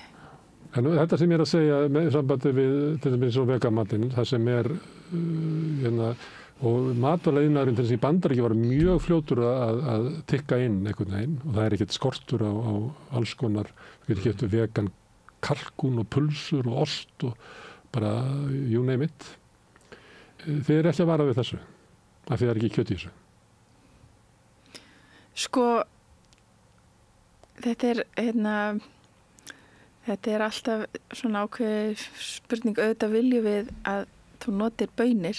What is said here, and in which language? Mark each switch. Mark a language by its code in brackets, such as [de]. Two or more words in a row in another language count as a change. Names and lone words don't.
[is] En þetta sem ég er að segja með sambandi við til þess að vegamatinn, það sem og matvæla'iðnaðurinn til þess að í Bandaríkjunum var mjög fljótur að tikka inn einhvern veginn og það er ekkert skortur á alls konar, við getum keypt vegan kalkún og pulsur og ost og bara [en] you name it. [is] Þið eru ekki að vara við þessu, af því það er ekki kjöt í þessu. Sko, þetta er alltaf svona ákveð spurning, auðvitað viljum við að þú notir baunir.